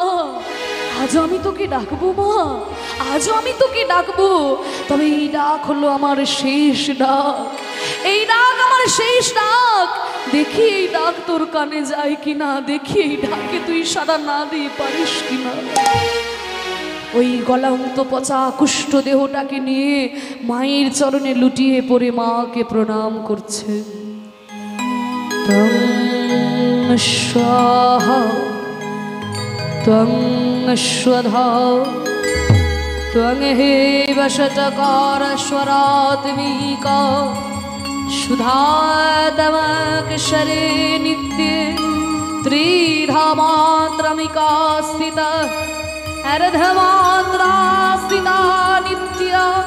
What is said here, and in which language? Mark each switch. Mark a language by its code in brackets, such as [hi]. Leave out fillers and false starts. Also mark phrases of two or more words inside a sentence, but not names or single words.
[bn] আজও আমি তোকে ডাকবো মা, আজও আমি তোকে ডাকবো, তবে এই ডাক হলো আমার শেষ ডাক, এই ডাক আমার শেষ ডাক। দেখি এই ডাক তোর কানে যায় কিনা, দেখি এই ডাকে তুই সাড়া না দিয়ে পারিস কিনা। ওই গলান্ত পচা কুষ্ঠ দেহটাকে নিয়ে মায়ের চরণে লুটিয়ে পড়ে মাকে প্রণাম করছে। [sa] তং স্বাহা তং স্বধা त्वं हे वशटकार स्वरात्मिका सुधातमक्षरे नित्ये त्रिधामात्रमिका स्थिता अर्धमात्रा स्थिता नित्या